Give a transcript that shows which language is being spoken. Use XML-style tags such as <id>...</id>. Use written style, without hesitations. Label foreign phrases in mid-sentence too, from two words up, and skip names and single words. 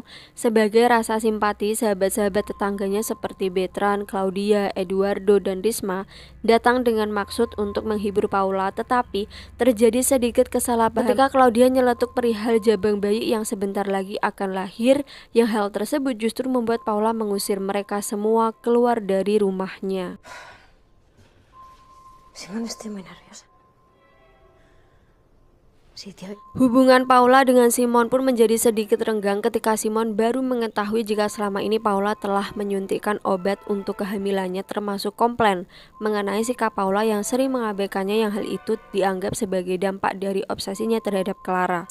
<id>Sebagai rasa simpati, sahabat-sahabat tetangganya seperti Bertrand, Claudia, Eduardo, dan Risma datang dengan maksud untuk menghibur Paula, tetapi terjadi sedikit kesalahpahaman ketika Claudia nyeletuk perihal jabang bayi yang sebentar lagi akan lahir, yang hal tersebut justru membuat Paula mengusir mereka semua keluar dari rumahnya.</id> <es>Simón, estoy muy nerviosa.</es> <id>Hubungan Paula dengan Simon pun menjadi sedikit renggang ketika Simon baru mengetahui jika selama ini Paula telah menyuntikkan obat untuk kehamilannya, termasuk komplain mengenai sikap Paula yang sering mengabaikannya, yang hal itu dianggap sebagai dampak dari obsesinya terhadap Clara.</id>